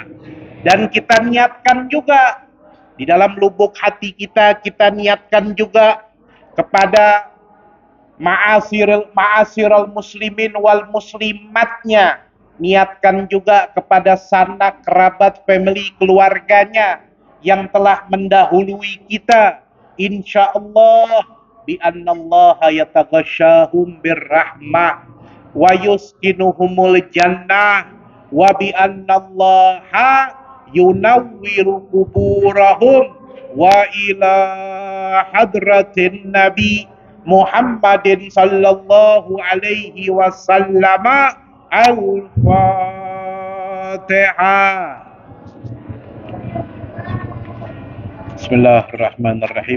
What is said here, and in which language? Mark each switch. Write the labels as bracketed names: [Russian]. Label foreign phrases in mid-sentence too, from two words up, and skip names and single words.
[Indonesian] Dan kita niatkan juga di dalam lubuk hati kita, kita niatkan juga kepada [Arabic] معاشر المسلمين والمسلمات. [Indonesian] Niatkan juga kepada sanak kerabat, family, keluarganya yang telah mendahului kita. [Arabic] إن شاء الله بأن الله يتغشاهم بالرحمة ويسكنهم الجنة وبأن الله ينور قبورهم وإلى حضرة النبي محمد صلى الله عليه وسلم. الفاتحة. بسم الله الرحمن الرحيم.